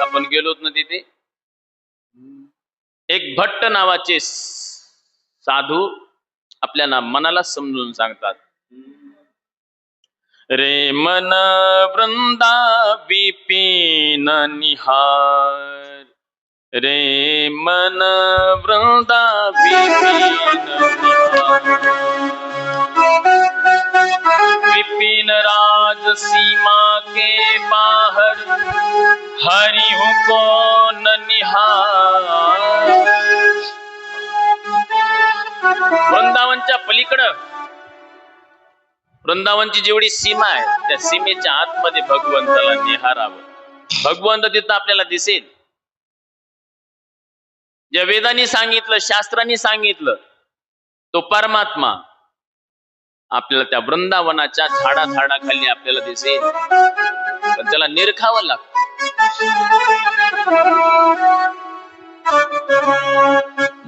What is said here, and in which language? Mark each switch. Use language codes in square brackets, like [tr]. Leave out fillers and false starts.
[mr] आपण गेलोत ना तिथे एक भट्ट नावाचे साधू आपल्या मनाला समजून सांगतात, [hi] रे मन वृंदा विपिन निहार, [mr] रे मन वृंदा विपिन निहार, [hi] विपिन राज सीमा के बाहर हरि हूँ कौन निहार। [mr] वृंदावनच्या पलीकडं वृंदावनची जेवढी सीमा आहे त्या सीमेच्या आतमध्ये भगवंताला निहारावं। भगवंत तिथं आपल्याला दिसेल। ज्या वेदांनी सांगितलं, शास्त्रांनी सांगितलं, तो परमात्मा आपल्याला त्या वृंदावनाच्या झाडाखाली आपल्याला दिसेल, पण त्याला निरखावं लागतं।